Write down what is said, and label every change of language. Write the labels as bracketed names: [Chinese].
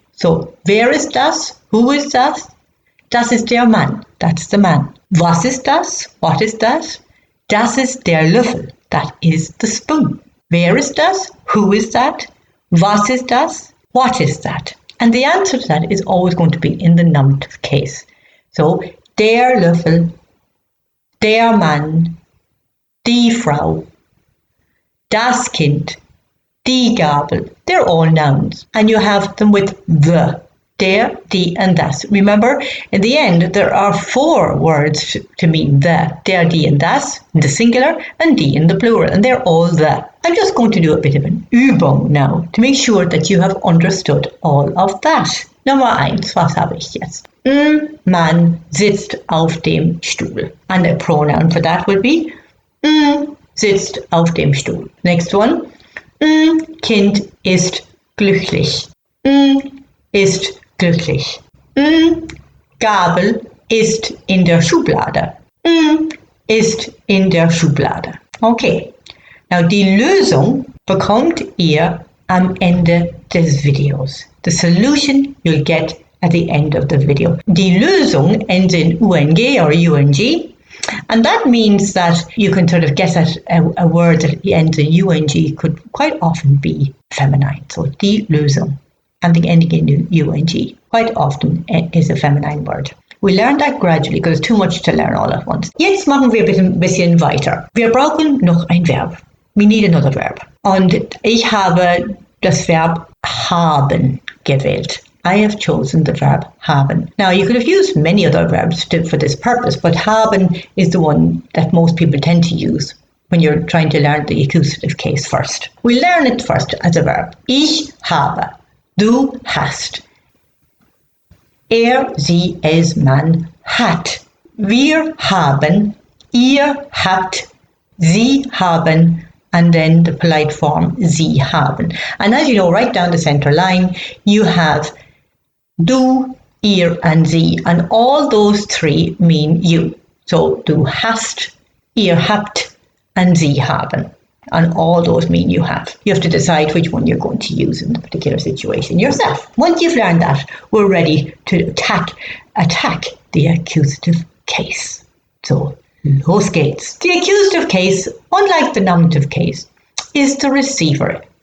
[German] So wer ist das? [English] Who is [German] das? Das ist der Mann. [English] That's the man. [German] Was ist das? [English] What is that? [German] Das ist der Löffel. [English] That is the spoon. [German] Wer ist das? [English] Who is that? [German] Was ist das? [English] What is that? And the answer to that is always going to be in the nominative case. [German] So, der Löffel, der Mann, die Frau, das Kind, die Gabel. [English] They're all nouns. And you have them with the. Der, die, and das. Remember, in the end, there are 4 words to mean the. Der, die, and das in the singular, and die in the plural, and they're all the. I'm just going to do a bit of an Übung now to make sure that you have understood all of that. [German] Nummer 1, was habe ich jetzt? Mann sitzt auf dem Stuhl. [English] And the pronoun for that would be [German] sitzt auf dem Stuhl. [English] Next one, [German] Kind ist glücklich. Ist glücklich. Gabel ist in der Schublade. Ist in der Schublade. Okay. Now die Lösung bekommt ihr am Ende des Videos. [English] The solution you'll get at the end of the video. Die Lösung ends in UNG or UNG. And that means that you can sort of guess at a word that ends in UNG could quite often be feminine. So die Lösung. And the ending in UNG quite often is a feminine word. We learn that gradually because it's too much to learn all at once. [German] Jetzt machen wir ein bisschen weiter. Wir brauchen noch ein Verb. [English] We need another verb. [German] Und ich habe das Verb haben gewählt. [English] I have chosen the verb haben. Now you could have used many other verbs for this purpose, but haben is the one that most people tend to use when you're trying to learn the accusative case first. We learn it first as a verb. [German] Ich habe. Du hast. Sie, es, man hat. Wir haben. Ihr habt. Sie haben. [English] And then the polite form, Sie haben. And as you know, right down the center line, you have du, ihr, and sie. And all those 3 mean you. So du hast, ihr habt, and Sie haben. And all those mean you have. You have to decide which one you're going to use in the particular situation yourself. Once you've learned that, we're ready to attack the accusative case. So, [German] los geht's. [English] The accusative case, unlike the nominative case, is the receiver.